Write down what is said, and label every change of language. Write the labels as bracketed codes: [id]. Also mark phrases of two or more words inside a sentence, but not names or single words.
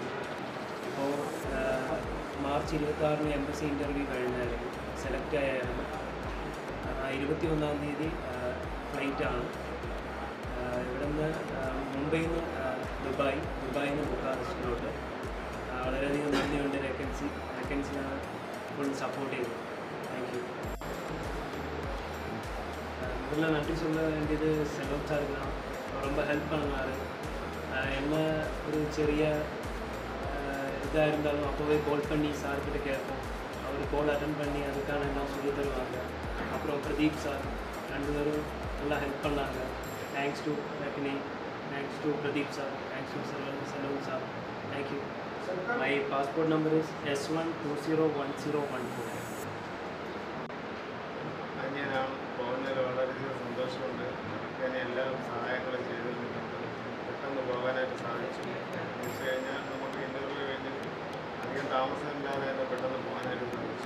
[ml] അപ്പോൾ മാർച്ച് 26 [en] embassy interview [ml] കഴിഞ്ഞായിരുന്നു, സെലക്ട് ആയായിരുന്നു. 21-ാം തീയതി ഫ്ലൈറ്റാണ്. ഇവിടെ നിന്ന് മുംബൈയിൽ നിന്ന് ദുബായിൽ നിന്ന് ബുക്കാറസ്റ്റിലോട്ട്. വളരെയധികം നന്ദിയുണ്ട് വേക്കൻസിനാണ് [en] full support [ml] ചെയ്തത്. [en] thank you. [ta] முதல்ல நன்றி சொல்ல வேண்டியது செல்வம் சாருக்கு தான். ரொம்ப ஹெல்ப் பண்ணார். என்ன ஒரு சிறிய இதாக இருந்தாலும் அப்போவே கால் பண்ணி சார்கிட்ட கேட்போம். அவர் [en] call attend [ta] பண்ணி அதுக்கான எல்லாம் சொல்லி தருவாங்க. அப்புறம் பிரதீப் சார் 2 பேரும் நல்லா ஹெல்ப் பண்ணாங்க. [en] thanks to ரக்னி, thanks to பிரதீப் sir, thanks to செல்வம் sir. thank you. My passport number is S1201014. [ml] ഞാനാണ് പോകുന്നതിൽ വളരെയധികം സന്തോഷമുണ്ട്. ഞാൻ എല്ലാ സഹായങ്ങളും ചെയ്തിട്ടുണ്ട്. പെട്ടെന്ന് പോകാനായിട്ട് സാധിച്ചു. തിരിച്ചു കഴിഞ്ഞാൽ നമുക്ക് ഇൻ്റർവ്യൂ കഴിഞ്ഞ് അധികം താമസമില്ലാതെ തന്നെ പെട്ടെന്ന് പോകാനായിട്ട്